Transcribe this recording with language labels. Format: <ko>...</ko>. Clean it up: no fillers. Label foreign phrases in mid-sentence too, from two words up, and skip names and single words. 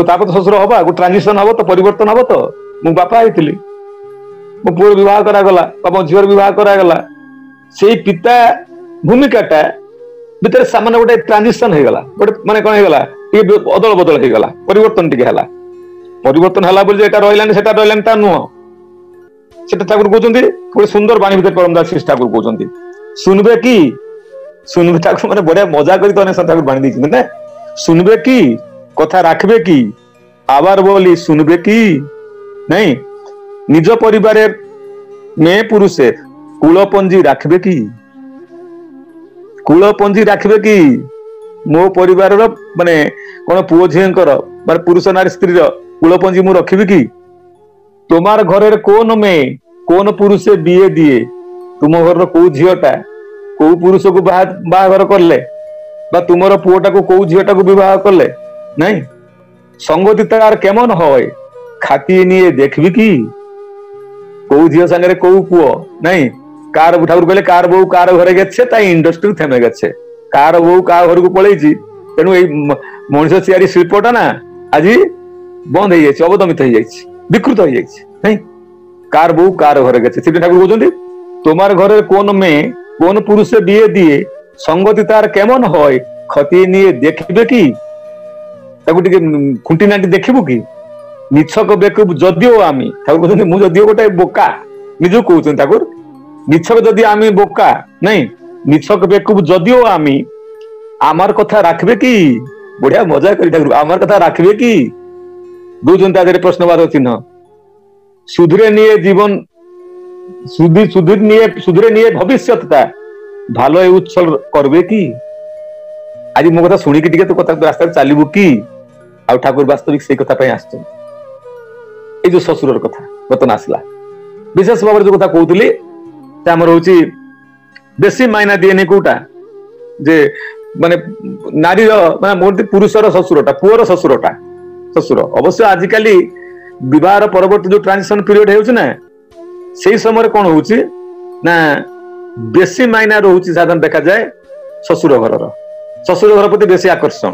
<or>ତାପରେ ତ ଶ୍ୱଶୁର ହବା, ଗୋଟେ ଟ୍ରାଞ୍ଜିସନ ହବ ତ, ପରିବର୍ତ୍ତନ ହବ ତ। ମୁଁ ବାପା ହେଇଥିଲି, ମୋ ପୁଅର ବିବାହ କରାଗଲା ବା ମୋ ଝିଅର ବିବାହ କରାଗଲା, ସେଇ ପିତା ଭୂମିକାଟା ଭିତରେ ସାମାନ୍ୟ ଗୋଟେ ଟ୍ରାଞ୍ଜିସନ ହେଇଗଲା, ଗୋଟେ ମାନେ କଣ ହେଇଗଲା, ଟିକେ ଅଦଳ ବଦଳ ହେଇଗଲା, ପରିବର୍ତ୍ତନ ଟିକେ ହେଲା। ପରିବର୍ତ୍ତନ ହେଲା ବୋଲି ଏଟା ରହିଲାନି ସେଟା ରହିଲାନି ତା ନୁହଁ। ସେଟା ଠାକୁର କହୁଛନ୍ତି ଗୋଟେ ସୁନ୍ଦର ବାଣୀ ଭିତରେ ପରମଦାସ ଠାକୁର କହୁଛନ୍ତି, ଶୁଣିବେ କି, ଶୁଣିବେ ଠାକୁର ମାନେ ବଢିଆ ମଜା କରି ତ ଠାକୁର ବାଣୀ ଦେଇଛନ୍ତି ନା। ଶୁଣିବେ କି କଥା</or> <bn>রাখবে কি, আবার বলি শুনবে কি, নাই নিজ পরিবারের মেয়ে পুরুষের কুলপঞ্জি রাখবে কি, কুলপঞ্জি রাখবে কি,</bn> <or>ମୋ ପରିବାରର ମାନେ କଣ ପୁଅ ଝିଅଙ୍କର ମାନେ ପୁରୁଷ ନାରୀ ସ୍ତ୍ରୀର କୁଳପଞ୍ଜି ମୁଁ ରଖିବି କି?</or> <bn>তোমার ঘরের কোন মেয়ে কোন পুরুষে বিয়ে দিয়ে,</bn> <or>ତୁମ ଘରର କୋଉ ଝିଅଟା କୋଉ ପୁରୁଷକୁ ବାହାଘର କଲେ বা ତୁମର ପୁଅଟାକୁ କୋଉ ଝିଅଟାକୁ ବିବାହ କଲେ, ନାଇଁ</or> <bn>সঙ্গতি তার কেমন হয় খাতিয়ে নিয়ে দেখবি কি,</bn> <or>କୋଉ ଝିଅ ସାଙ୍ଗରେ କୋଉ ପୁଅ, ନାଇଁ କାହାର ଠାକୁର କହିଲେ କାହାର ବୋଉ କାହାର ଘରେ</or> <bn>গেছে তাই ইন্ডাস্ট্রি থেমে গেছে,</bn> <or>କାହାର ବୋଉ କାହା ଘରକୁ ପଳେଇଛି। ତେଣୁ ଏଇ ମଣିଷ ତିଆରି ଶିଳ୍ପଟା ନା ଆଜି ବନ୍ଦ ହେଇଯାଇଛି, ଅବଦମିତ ହେଇଯାଇଛି, ବିକୃତ ହେଇଯାଇଛି।</or> <bn>ନାଇଁ কার বউ কার ঘরে গেছে, সেটা ঠাকুর বলছেন তোমার ঘরের কোন মেয়ে কোন পুরুষে বিয়ে দিয়ে সঙ্গতি তার কেমন হয় খতিয়ে নিয়ে দেখবে কি, তাকে টিকে খুঁটি নাটি ଦେଖିବୁ কি।</bn> <or>ମିଛକ ବେକୁବ ଯଦିଓ আমি, ଠାକୁର କହୁଛନ୍ତି ମୁଁ ଯଦିଓ ଗୋଟେ ବୋକା, ନିଜକୁ କହୁଛନ୍ତି ଠାକୁର, ମିଛକ ଯଦି ଆମେ ବୋକା, ନାଇଁ ମିଛକ ବେକୁବ ଯଦିଓ</or> <bn>আমি আমার কথা রাখবে কি,</bn> <or>ବଢ଼ିଆ ମଜା କରି ଠାକୁର</or> <bn>আমার কথা রাখবে কি</bn> <or>ଦଉଛନ୍ତି ତା ଦେହରେ ପ୍ରଶ୍ନବାଦ ଚିହ୍ନ।</or> <bn>সুধরে নিয়ে জীবন সুধরে নিয়ে ভবিষ্যৎটা ভালো উচ্ছল করবে কি, আজ</bn> <or>ମୋ କଥା ଶୁଣିକି ଟିକେ ତୁ କଥା ରାସ୍ତାରେ ଚାଲିବୁ କି। ଆଉ ଠାକୁର ବାସ୍ତବିକ ସେଇ କଥା ପାଇଁ ଆସିଛନ୍ତି। ଏଇ ଯୋଉ ଶ୍ୱଶୁରର କଥା ବର୍ତ୍ତମାନ ଆସିଲା, ବିଶେଷ ଭାବରେ ଯୋଉ କଥା କହୁଥିଲି ସେ ଆମର ହଉଛି ବେଶୀ ମାଇନା ଦିଏନି କୋଉଟା, ଯେ ମାନେ ନାରୀର ମାନେ ପୁରୁଷର ଶ୍ୱଶୁରଟା, ପୁଅର ଶ୍ୱଶୁରଟା, ଶ୍ୱଶୁର ଅବଶ୍ୟ ଆଜିକାଲି ବିବାହର ପରବର୍ତ୍ତୀ ଯୋଉ</or> <en>transition period</en> <or>ହେଉଛି ନା, ସେଇ ସମୟରେ କଣ ହଉଛି ନା ବେଶୀ ମାଇନା ରହୁଛି ସାଧାରଣ ଦେଖାଯାଏ ଶ୍ୱଶୁର ଘରର, ଶ୍ୱଶୁର ଘର ପ୍ରତି ବେଶୀ ଆକର୍ଷଣ।</or>